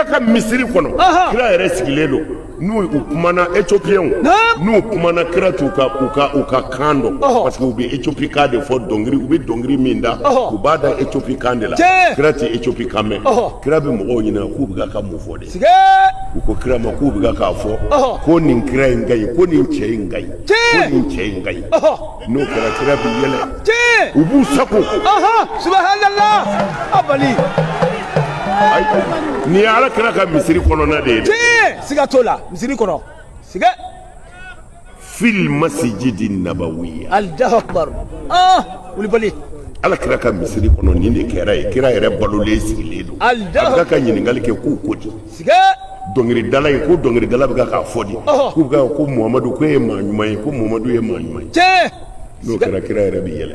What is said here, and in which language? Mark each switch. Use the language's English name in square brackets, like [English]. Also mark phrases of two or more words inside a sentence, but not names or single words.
[Bambara] ka misiri kɔnɔ kira yɛrɛ sigilen don n'u kumana éthiopien n'u kumana kira t'u ka kan dɔn [French] parce que [Bambara] u bɛ éthiopie kan de fɔ dɔnkili u bɛ dɔnkili min da u b'a da éthiopie kan de la kira tɛ éthiopie kan mɛn kira bɛ mɔgɔw ɲininka k'u bɛ ka mun fɔ de u ko kira ma k'u bɛ k'a fɔ ko nin kira in ka ɲi ko nin cɛ in ka ɲi ko nin cɛ in ka ɲi n'o kɛra kira bɛ yɛlɛ u b'u sago subhanallah abali ni ala kira ka misiri kɔnɔna de ye siga t'o la misiri kɔnɔ siga [Arabic] في المسجد النبوي الله أكبر wulibali [Bambara] ala kira ka misiri kɔnɔ nin de kɛra ye kira yɛrɛ balolen sigilen don a bɛ ka ɲininkali kɛ k'u ko di siga dɔnkiridala ye ko dɔnkiridala bɛ k'a fɔ di k'u bɛ ko muhamadu ko ye maa ɲuman ye ko muhamadu ye maa ɲuman ye n'o kɛra kira yɛrɛ bɛ yɛlɛ